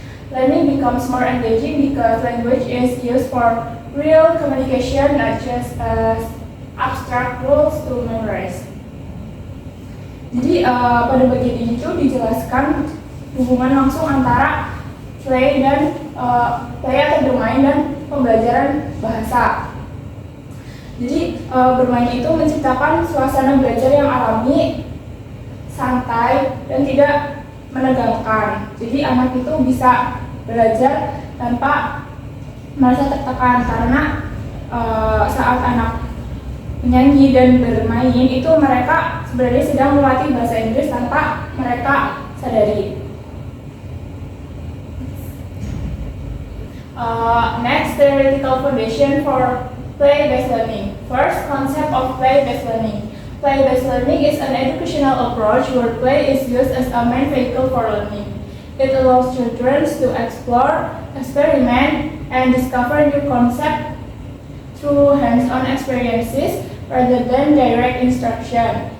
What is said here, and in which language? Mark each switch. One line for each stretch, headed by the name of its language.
English: Learning becomes more engaging because language is used for real communication, not just as abstract rules to memorize.
Indonesian: Jadi pada bagian ini tuh dijelaskan hubungan langsung antara play atau bermain dan pembelajaran bahasa. Jadi bermain itu menciptakan suasana belajar yang alami, santai, dan tidak menegangkan. Jadi anak itu bisa belajar tanpa merasa tertekan karena saat anak menyanyi dan bermain itu mereka sebenarnya sedang melatih bahasa Inggris tanpa mereka sadari.
English: Next, theoretical foundation for play-based learning. First, concept of play-based learning. Play-based learning is an educational approach where play is used as a main vehicle for learning. It allows children to explore, experiment, and discover new concepts through hands-on experiences rather than direct instruction.